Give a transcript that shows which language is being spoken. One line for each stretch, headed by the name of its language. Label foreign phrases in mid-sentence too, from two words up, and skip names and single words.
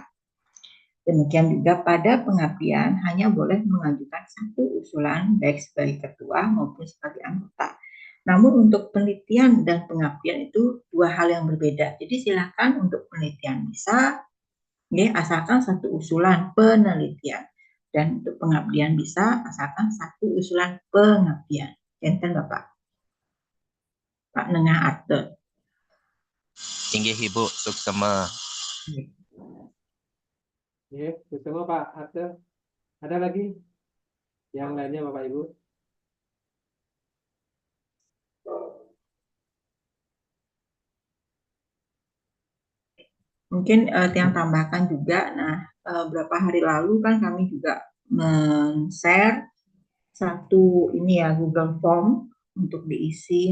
Indonesian: Demikian juga pada pengabdian hanya boleh mengajukan 1 usulan baik sebagai ketua maupun sebagai anggota. Namun untuk penelitian dan pengabdian itu 2 hal yang berbeda. Jadi silakan untuk penelitian bisa, asalkan 1 usulan penelitian. Dan untuk pengabdian bisa asalkan 1 usulan pengabdian.
Balinese: Enten Bapak. Pak Nengah Arte. Inggih Ibu, suksema. Suksema Pak Arte.
Indonesian: Ada lagi yang lainnya Bapak Ibu? Mungkin yang tambahkan juga, beberapa hari lalu kan kami juga men-share satu Google Form untuk diisi.